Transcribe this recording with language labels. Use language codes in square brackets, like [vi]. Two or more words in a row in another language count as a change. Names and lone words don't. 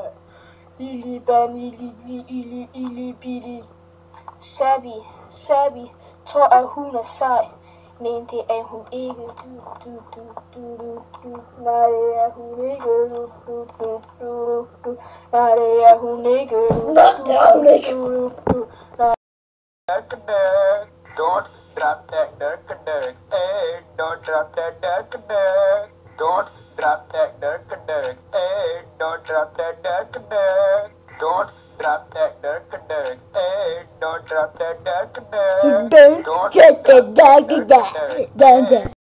[da] Lille Banilli Billy Sabi tror, at hun er sej. Men det er hun ikke. Nej, det er hun ikke. Nej, det er hun ikke. [en] Don't drop that dirk. Hey, don't drop that dirk. Don't drop that dirk. Hey, don't drop that dirk. Don't drop that dirk. Hey, don't drop that dirk. Don't get the dagger.